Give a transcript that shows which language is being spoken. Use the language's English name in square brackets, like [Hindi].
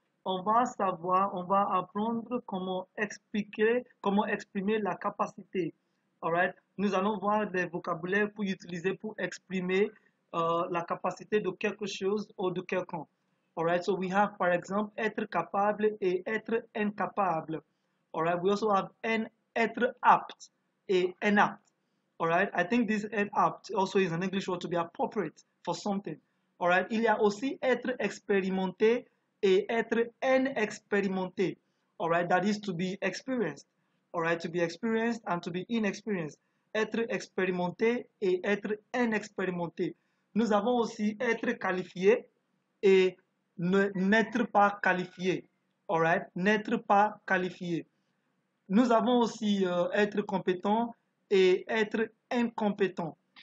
[French] On va apprendre comment expliquer, comment exprimer la capacité. Alright? Nous allons voir des vocabulaires pour utiliser pour exprimer la capacité de quelque chose ou de quelqu'un. Alright? [English] So we have, [French] par exemple, être capable et être incapable. [English] Alright? We also have [French] être apte et inapte. [English] All right. I think this apt also is an English word to be appropriate for something. All right. [French] Il y a aussi être expérimenté et être inexpérimenté. [English] All right. That is to be experienced. All right. To be experienced and to be inexperienced. [French] Être expérimenté et être inexpérimenté. Nous avons aussi être qualifié et n'être pas qualifié. All right. N'être pas qualifié. Nous avons aussi être compétent et être incompétent.